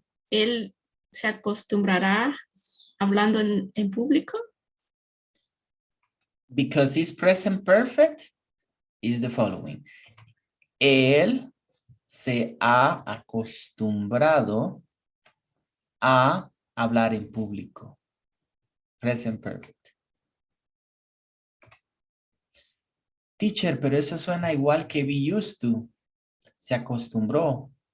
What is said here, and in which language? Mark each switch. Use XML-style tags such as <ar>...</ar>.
<es>él se acostumbrará hablando en público.</es> <en>Because it's present perfect, is the following.</en> <es>Él se ha acostumbrado a hablar en público.</es> <en>Present perfect.</en> <es>Teacher, pero eso suena igual que be used to. Se acostumbró.</es>